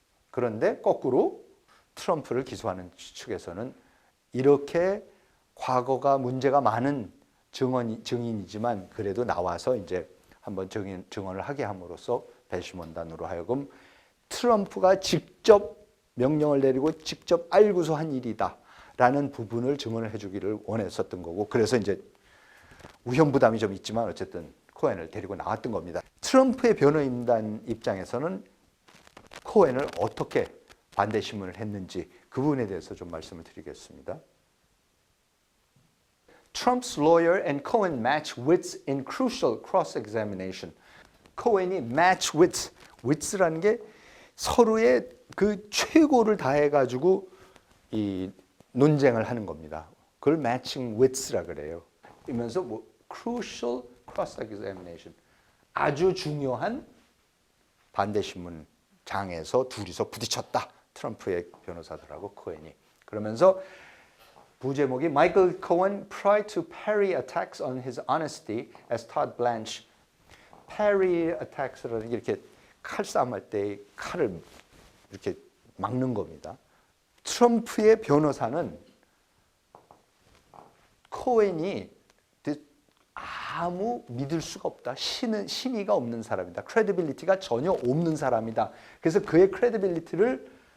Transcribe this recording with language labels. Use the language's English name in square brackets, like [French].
[Korean] 그런데 거꾸로 트럼프를 기소하는 측에서는 이렇게 과거가 문제가 많은 증인이지만 그래도 나와서 이제 한번 증언을 하게 함으로써 배심원단으로 하여금 트럼프가 직접 명령을 내리고 직접 알고서 한 일이다라는 부분을 증언을 해주기를 원했었던 거고 그래서 이제 위험부담이 좀 있지만 어쨌든 코헨을 데리고 나왔던 겁니다. 트럼프의 변호인단 입장에서는 코헨을 어떻게 반대 신문을 했는지 그 부분에 대해서 좀 말씀을 드리겠습니다. [English] Trump's lawyer and Cohen match wits in crucial cross-examination. [Korean] 코헨이 [English] match wits [Korean] 라는 게 서로의 그 최고를 다해가지고 이 논쟁을 하는 겁니다. 그걸 [English] matching wits [Korean] 라 그래요. 이면서 뭐 [English] crucial cross-examination [Korean] 아주 중요한 반대 신문장에서 둘이서 부딪혔다. 트럼프의 변호사들하고 코헨이. 그러면서 부제목이 [English] Michael Cohen tried to parry attacks on his honesty as Todd Blanche. [Korean] parry attacks라는 게 이렇게 칼싸움할 때 칼을 이렇게 막는 겁니다. 트럼프의 변호사는 코헨이 아무 믿을 수가 없다. 신의가 없는 사람이다. 크레디빌리티가 전혀 없는 사람이다. 그래서 그의 크레디빌리티를